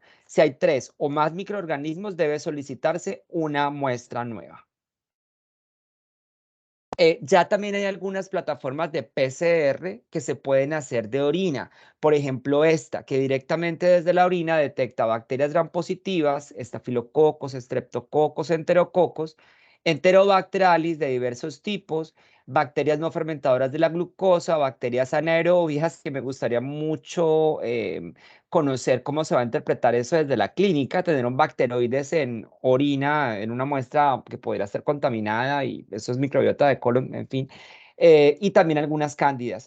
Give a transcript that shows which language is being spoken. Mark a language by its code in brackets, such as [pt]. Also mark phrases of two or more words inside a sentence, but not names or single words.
[es] Si hay 3 o más microorganismos, debe solicitarse una muestra nueva. Ya también hay algunas plataformas de PCR que se pueden hacer de orina. Por ejemplo, esta, que directamente desde la orina detecta bacterias gram positivas, estafilococos, estreptococos, enterococos, enterobacterialis de diversos tipos, bacterias no fermentadoras de la glucosa, bacterias anaerobias, que me gustaría mucho conocer cómo se va a interpretar eso desde la clínica, tener un bacteroides en orina, en una muestra que podría ser contaminada y eso es microbiota de colon, en fin, y también algunas cándidas.